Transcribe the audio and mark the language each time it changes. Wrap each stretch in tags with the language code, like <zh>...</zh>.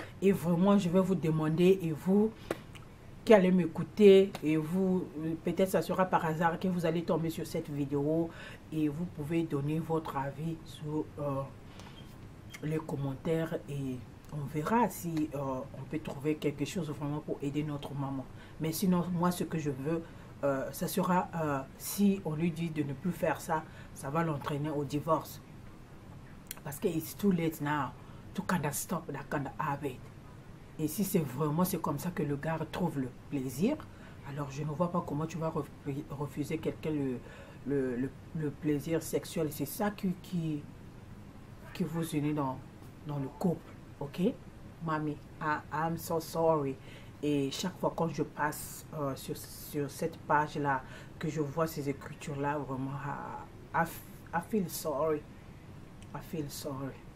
<fr>Et vraiment, je vais vous demander, et vous qui allez m'écouter, et vous, peut-être ça sera par hasard que vous allez tomber sur cette vidéo et vous pouvez donner votre avis sur les commentaires et on verra si on peut trouver quelque chose vraiment pour aider notre maman. Mais sinon, moi, ce que je veux, ça sera, si on lui dit de ne plus faire ça, ça va l'entraîner au divorce. Parce que</fr> <en>it's too late now to kind of stop that kind of habit.</en> <fr>Et si c'est vraiment, c'est comme ça que le gars trouve le plaisir, alors je ne vois pas comment tu vas refuser quelqu'un le plaisir sexuel. C'est ça qui vous unit dans le couple. Ok?</fr> <en>Mommy, I'm so sorry.</en> <fr>Et chaque fois quand je passe sur cette page-là, que je vois ces écritures-là, vraiment,</fr> <en>I feel sorry. I feel sorry.</en>